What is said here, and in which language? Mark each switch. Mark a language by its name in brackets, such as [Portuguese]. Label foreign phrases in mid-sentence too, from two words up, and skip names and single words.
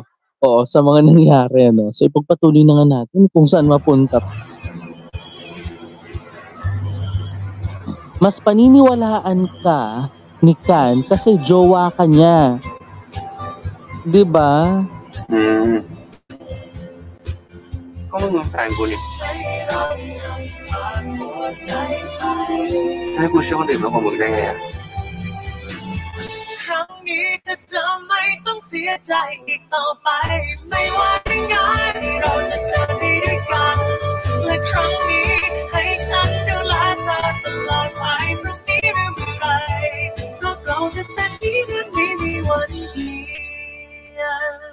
[Filipino] Oo, sa mga nangyari, no? So ipagpatuloy na nga natin kung saan mapunta. Mas paniniwalaan ka ni Kan kasi jowa ka niya. 'Di ba? [Thai] ก็มึงเป็นแฟนกูนี่ให้กูเชื่อคนอื่นมากกว่ามึงได้ไงอ่ะ ครั้งนี้จะไม่ต้องเสียใจอีกต่อไปไม่ว่ายังไงเราจะเดินไปด้วยกันและครั้งนี้ให้ฉันดูแลเธอตลอดไปพรุ่งนี้หรือเมื่อไรเพราะเราจะเป็นที่นั้นไม่มีวันเปลี่ยน